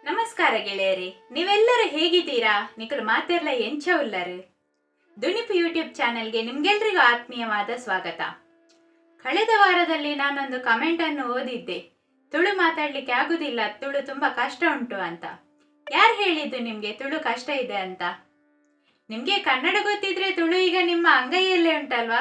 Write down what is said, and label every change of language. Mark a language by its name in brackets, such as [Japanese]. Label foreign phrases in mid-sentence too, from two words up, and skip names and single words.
[Kannada] ನಮಸ್ಕಾರ ಗೆಳೆಯರಿ, ನೀವೆಲ್ಲರೂ ಹೇಗಿದ್ದೀರಾ? [Tulu] ನಿಖಲು ಮಾತೆಲ್ಲ ಎಂಚ ಉಲ್ಲರು. [Kannada] ದುನಿಪು ಯೂಟ್ಯೂಬ್ ಚಾನೆಲ್ಗೆ ನಿಮ್ಗೆಲ್ರಿಗೂ ಆತ್ಮೀಯವಾದ ಸ್ವಾಗತ. ಕಳೆದ ವಾರದಲ್ಲಿ ನಾನೊಂದು ಕಮೆಂಟ್ ಅನ್ನು ಓದಿದ್ದೆ, ತುಳು ಮಾತಾಡ್ಲಿಕ್ಕೆ ಆಗುದಿಲ್ಲ, ತುಳು ತುಂಬಾ ಕಷ್ಟ ಉಂಟು ಅಂತ. ಯಾರು ಹೇಳಿದ್ದು ನಿಮ್ಗೆ ತುಳು ಕಷ್ಟ ಇದೆ ಅಂತ? ನಿಮ್ಗೆ ಕನ್ನಡ ಗೊತ್ತಿದ್ರೆ ತುಳು ಈಗ ನಿಮ್ಮ ಅಂಗೈಯಲ್ಲೇ ಉಂಟಲ್ವಾ?